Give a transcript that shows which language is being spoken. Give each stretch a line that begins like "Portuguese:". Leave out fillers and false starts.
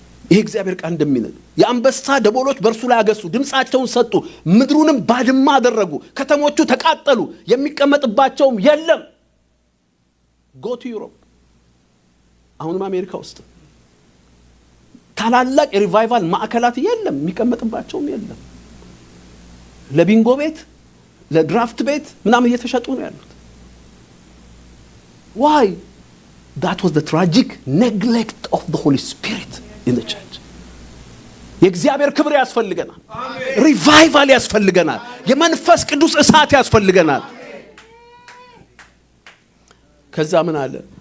Amharic: ይሄ እግዚአብሔር ቃል እንደሚነግር የአንበሳ ደቦሎች በእርሱ ላይ አገሱ፣ ድምጻቸውን ሰጡ፣ ምድሩንም ባድማ አደረጉ፣ ከተሞቹ ተቃጠሉ፣ የሚቀመጥባቸውም የለም።
English: go to Europe
Amharic: አሁንም አሜሪካ ውስጥ ታላላቅ የሪቫይቫል ማዕከላት የለም፣ የሚቀመጥባቸውም የለም። ለቢንጎ ቤት ለድራፍት ቤት ምናምን እየተሸጡ ነው ያሉት።
English: why? that was the tragic neglect of the Holy Spirit in the church.
Amharic: የእግዚአብሔር ክብር ያስፈልገናል። ሪቫይቫል ያስፈልገናል። የመንፈስ ቅዱስ እሳት ያስፈልገናል። ከዛ ምን አለ?